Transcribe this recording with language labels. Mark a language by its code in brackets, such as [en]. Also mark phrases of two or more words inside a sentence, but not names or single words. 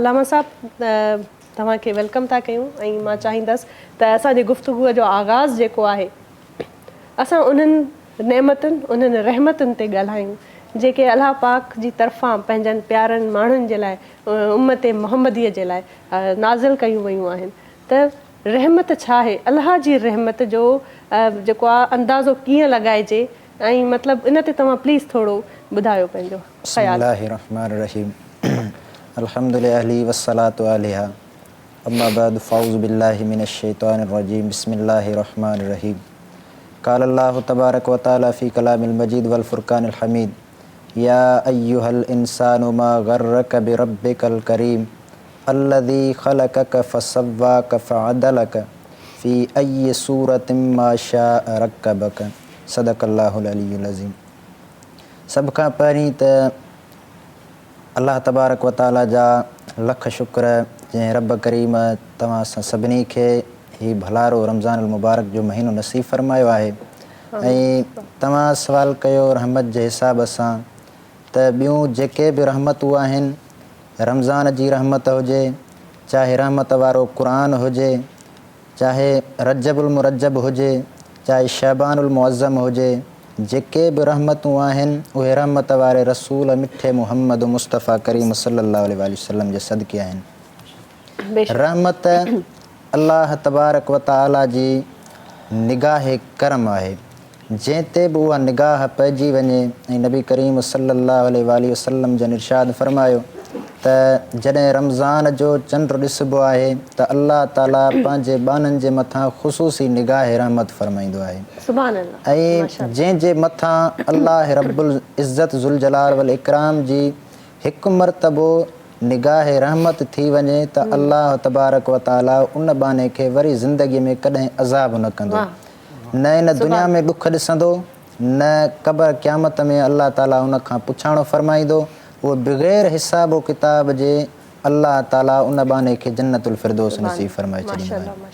[sd] अलामा साहब तव्हांखे वेलकम था कयूं ऐं मां चाहींदसि त असांजे गुफ़्तगूअ जो आगाज़ जेको आहे असां उन्हनि नेमतुनि, उन्हनि रहमतुनि ते ॻाल्हायूं जेके अलाह पाक जी तरफ़ां पंहिंजनि प्यारनि माण्हुनि जे लाइ, उम्मत मुहम्मदीअ जे लाइ नाज़िल कयूं वयूं आहिनि। त रहमत छा आहे, अलाह जी रहमत जो जेको आहे अंदाज़ो कीअं लॻाइजे ऐं मतिलबु इन ते तव्हां प्लीज़ थोरो ॿुधायो पंहिंजो ख़्यालु। [ar] بسم الله الرحمن الرحيم الحمد لله والصلاة عليه أما بعد فأعوذ بالله من الشيطان الرجيم بسم الله الرحمن الرحيم قال الله تبارك وتعالى في كلام المجيد والفرقان الحميد يا أيها الإنسان ما غرك بربك الكريم الذي خلقك فسواك فعدلك في أي صورة ما شاء ركبك صدق الله العلي العظيم. [sd] सभ खां पहिरीं त अल्लाह [ar] تبارك وتعالى [sd] जा लख शुक्र जंहिं रब करीम तव्हां सां सभिनी खे ही भलारो रमज़ानुल मुबारक जो महीनो नसीब फ़रमायो आहे। ऐं तव्हां सवाल कयो रहमत जे हिसाब सां त ॿियूं जेके बि रहमतूं आहिनि, रमज़ान जी रहमत हुजे, चाहे रहमत वारो क़ुरान हुजे, चाहे रजबुल मुरजब हुजे, चाहे शबानुल मुअज़्ज़म हुजे, जेके बि रहमतूं आहिनि उहे रहमत वारे रसूल मिठे मुहम्मद मुस्तफ़ा करीम [ar] صلى الله عليه وسلم [sd] जे सदक़े आहिनि। रहमत अल्लाह [ar] تبارك وتعالى [sd] जी निगाह करम आहे, जंहिं ते बि उहा निगाह पइजी वञे। ऐं नबी करीम [ar] صلى الله عليه وسلم [sd] जन इरशाद फ़रमायो त जॾहिं रमज़ान जो चंड ॾिसबो आहे त अल्लाह ताला पंहिंजे बाननि जे मथां ख़ुसूसी निगाह रहमत फ़रमाईंदो आहे। ऐं जंहिंजे मथां अल्लाह [ar] رب العزة ذو الجلال والإكرام [sd] जी हिकु मरतबो निगाह रहमत थी वञे त अल्लाह [ar] تبارك وتعالى [sd] उन बाने खे वरी ज़िंदगीअ में कॾहिं अज़ाब न कंदो, न इन दुनिया में ॾुख ॾिसंदो, न क़बर क़यामत में अल्लाह ताला उन खां पुछाणो फ़रमाईंदो। उहो बग़ैर हिसाब व किताब जे अल्लाह ताला उन बाने खे जन्नतुल फ़िरदौस नसीब फ़रमाए छॾींदो आहे।